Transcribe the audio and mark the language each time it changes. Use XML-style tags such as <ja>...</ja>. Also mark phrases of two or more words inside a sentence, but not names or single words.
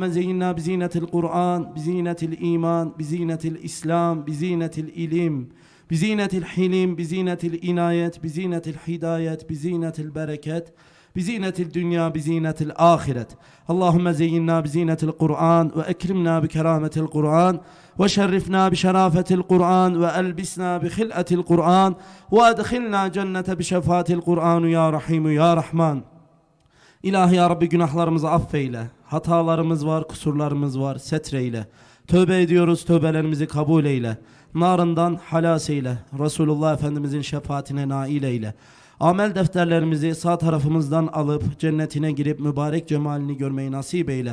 <ar>زينا بزينة القرآن بزينة الإيمان بزينة الإسلام بزينة الإلم بزينة الحلم بزينة الإناية بزينة الهداية بزينة البركة بزينة الدنيا بزينة الآخرة اللهم زينا بزينة القرآن وأكرمنا بكرامة القرآن وشرفنا بشرافة القرآن وألبسنا بخلعة القرآن وأدخلنا جنة بشفاة القرآن يا رحيم يا رحمن</ar> <tr>İlahi ya Rabbi günahlarımızı affeyle. Hatalarımız var, kusurlarımız var, setreyle. Tövbe ediyoruz, tövbelerimizi kabul eyle. Narından halas eyle. Resulullah Efendimizin şefaatine nail eyle. Amel defterlerimizi sağ tarafımızdan alıp cennetine girip mübarek cemalini görmeyi nasip eyle.</tr>